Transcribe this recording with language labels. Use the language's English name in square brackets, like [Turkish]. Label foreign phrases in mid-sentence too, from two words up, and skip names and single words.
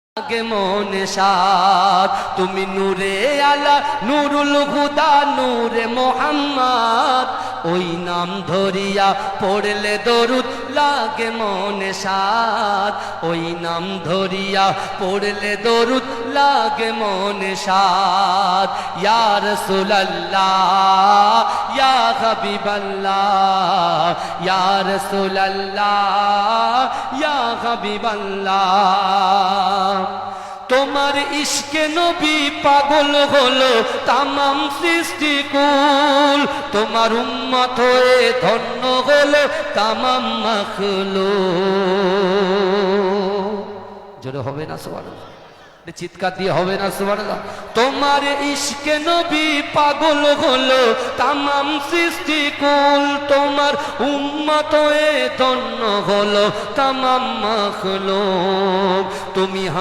[Bangla] গে মন সাদ তুমি নূরে আলা নূরুল হুদা নূরে মোহাম্মদ ওই নাম ধরিয়া পড়লে দরুদ লাগে মন সাদ ওই নাম ধরিয়া পড়লে দরুদ লাগে মন সাদ ओई नाम धरिया पड़ले दरुद लागे मन साद [Arabic] يا رسول الله يا حبيب الله يا رسول الله يا [Bangla] हबीबल्लाह তোমার ইশকে নবী পাগল হলো তামাম সৃষ্টিকুল তোমার উম্মত হয়ে ধন্য হলো তামাম মাখলুক জোরে হবে না সুবহানাল্লাহ চিৎকার দিয়ে হবে না সুবহানাল্লাহ তোমার ইশকে নবী পাগল হলো তামাম সৃষ্টিকুল তোমার উম্মত হয়ে ধন্য হলো তামাম মাখলুক তুমি